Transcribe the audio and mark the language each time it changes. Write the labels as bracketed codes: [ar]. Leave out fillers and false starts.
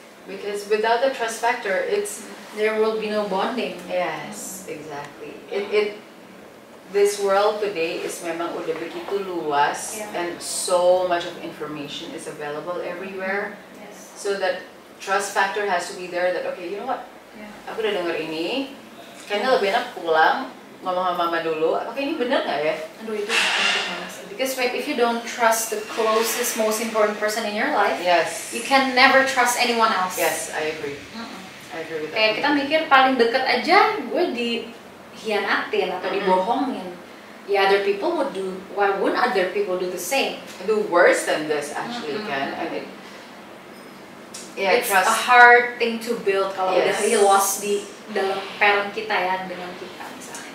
[en] Because without the trust factor, there will be no bonding. Yes, exactly. this world today is [id] memang udah begitu luas, [en] and so much of information is available everywhere. Yes. So that trust factor has to be there. That okay, you know what? [id] Aku udah denger ini, kayaknya lebih enak pulang ngomong sama mama dulu. Apakah ini benar nggak ya? Aduh, itu penting banget sih. [en] Because right, if you don't trust the closest, most important person in your life, Yes. you can never trust anyone else. Yes, I agree. I agree with that. [id] Kayak kita mikir paling deket aja gue dihianatin atau dibohongin. [en] Yeah, other people would do. Why wouldn't other people do the same? Do worse than this actually, can. I mean, yeah, It's trust. a hard thing to build [id] kalau [en] Yes. [id] udah lost di dalam parent kita ya, dengan kita misalnya.